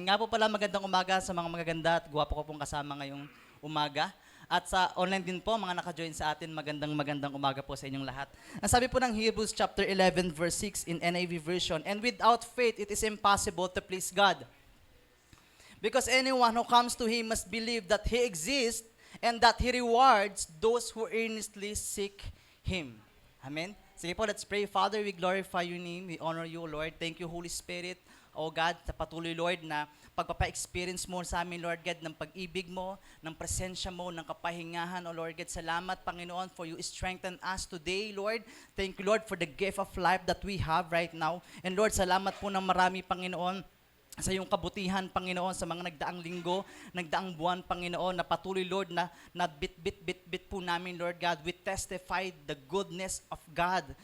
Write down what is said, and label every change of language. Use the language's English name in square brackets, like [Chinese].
[Filipino] Nga po pala, magandang umaga sa mga magaganda at gwapo ko pong kasama ngayong umaga. At sa online din po, mga naka-join sa atin, magandang umaga po sa inyong lahat. Ang sabi po ng [English] Hebrews chapter 11 verse 6 in NIV version, "And without faith it is impossible to please God. Because anyone who comes to Him must believe that He exists and that He rewards those who earnestly seek Him." Amen? Sige po, let's pray. Father, we glorify your name. We honor you, Lord. Thank you, Holy Spirit. [Filipino] O God, sa patuloy, Lord, na pagpapa-experience mo sa amin, Lord God, ng pag-ibig mo, ng presensya mo, ng kapahingahan, O Lord God. Salamat, Panginoon, [English] for you strengthen us today, Lord. Thank you, Lord, for the gift of life that we have right now. [Filipino] And Lord, salamat po ng marami, Panginoon, sa iyong kabutihan, Panginoon, sa mga nagdaang linggo, nagdaang buwan, Panginoon, na patuloy, Lord, na bit po namin, Lord God. [English] We testify the goodness of God.